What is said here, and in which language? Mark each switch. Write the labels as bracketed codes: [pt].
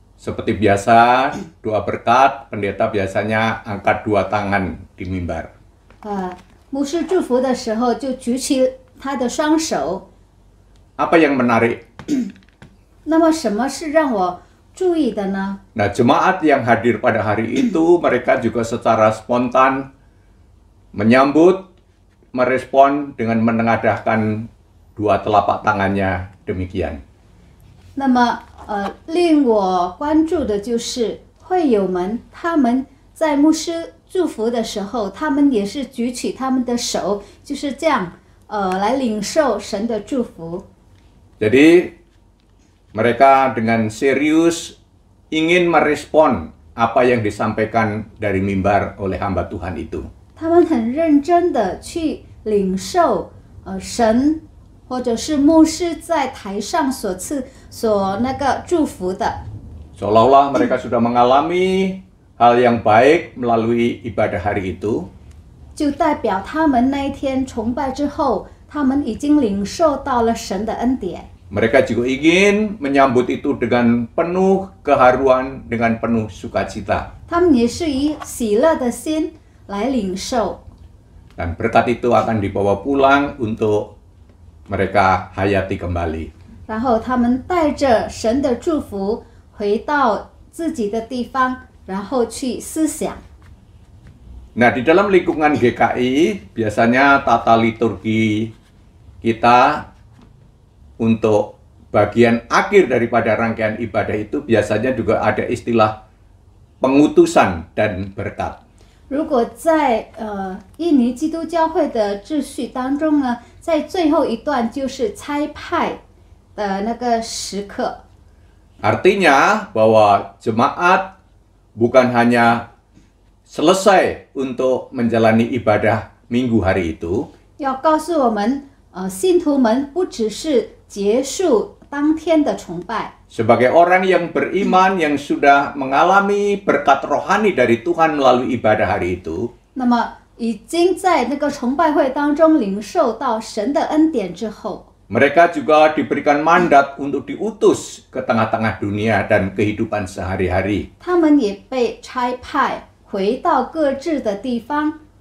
[id] Seperti biasa, doa berkat, pendeta biasanya angkat 2 tangan di mimbar. [zh] 牧师祝福的时候就举起他的双手。 [id] Apa yang menarik? [zh] 那么什么是让我注意的呢？ [id] Nah, jemaat yang hadir pada hari itu, mereka juga secara spontan menyambut, merespon dengan menengadahkan 2 telapak tangannya demikian. [zh] 那么令我关注的就是会友们，他们在牧师祝福的时候，他们也是举起他们的手，就是这样来领受神的祝福。 [id] Jadi mereka dengan serius ingin merespon apa yang disampaikan dari mimbar oleh hamba Tuhan itu. [zh] 他们很认真的去领受神或者是牧师在台上所那个祝福的。 [id] Seolah-olah mereka sudah mengalami hal yang baik melalui ibadah hari itu. [zh] 就代表他们那一天崇拜之后，他们已经领受到了神的恩典。 [id] Mereka juga ingin menyambut itu dengan penuh keharuan, dengan penuh sukacita. [zh] 他们也是以喜乐的心来领受。 [id] Dan berkat itu akan dibawa pulang untuk mereka hayati kembali. [zh] 然后他们带着神的祝福回到自己的地方，然后去思想。 [id] Nah, di dalam lingkungan GKI, biasanya tata liturgi kita untuk bagian akhir daripada rangkaian ibadah itu biasanya juga ada istilah pengutusan dan berkat. [zh] 如果在印尼基督教会的秩序当中呢，在最后一段就是差派的那个时刻。 [id] Artinya bahwa jemaat bukan hanya selesai untuk menjalani ibadah minggu hari itu, [zh] 要告诉我们，信徒们不只是结束当天的崇拜， [id] sebagai orang yang beriman yang sudah mengalami berkat rohani dari Tuhan melalui ibadah hari itu, [zh] 那么已经在那个崇拜会当中领受到神的恩典之后， [id] mereka juga diberikan mandat untuk diutus ke tengah-tengah dunia dan kehidupan sehari-hari. [zh] 他们也被差派回到各自的地方。